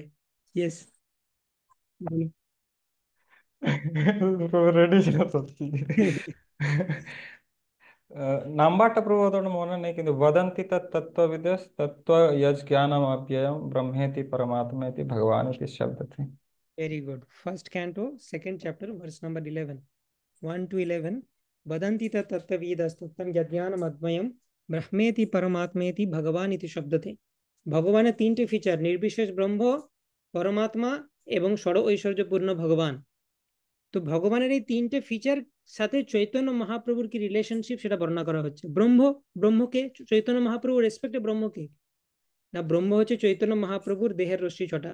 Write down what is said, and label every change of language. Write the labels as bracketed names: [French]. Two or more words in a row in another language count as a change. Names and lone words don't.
[Bangla] ইয়েস, বলুন। রেডি ছিল তো নাম্বারটা প্রবোধন মনে নেই, কিন্তু [Sanskrit] বদন্তি তত্ত্ববিদস তত্ত্ব যজ জ্ঞানম অপ্যয়ম ব্রহ্মেতি পরমাত্মেতি ভগবান ইতি শব্দ थे। [English] Very good. First canto, second chapter, verse number 11, 1 to 11. [Sanskrit] वदन्ति तत्तत्त्वविदस्तत्त्वं यज्ञानम् अद्वयं ब्रह्मेति परमात्मेति भगवान इति शब्दते। [Bangla] ভগবানের 3টে ফিচার, নির্বিশেষ ব্রহ্ম, পরমাত্মা এবং ষড় ঐশ্বর্যপূর্ণ ভগবান। তো ভগবানের এই 3টে ফিচার সাথে চৈতন্য মহাপ্রভুর কি রিলেশনশিপ, সেটা বর্ণনা করা হচ্ছে। ব্রহ্মকে চৈতন্য মহাপ্রভুর রেসপেক্টে ব্রহ্মকে না, ব্রহ্ম হচ্ছে চৈতন্য মহাপ্রভুর দেহের রশ্মি ছটা।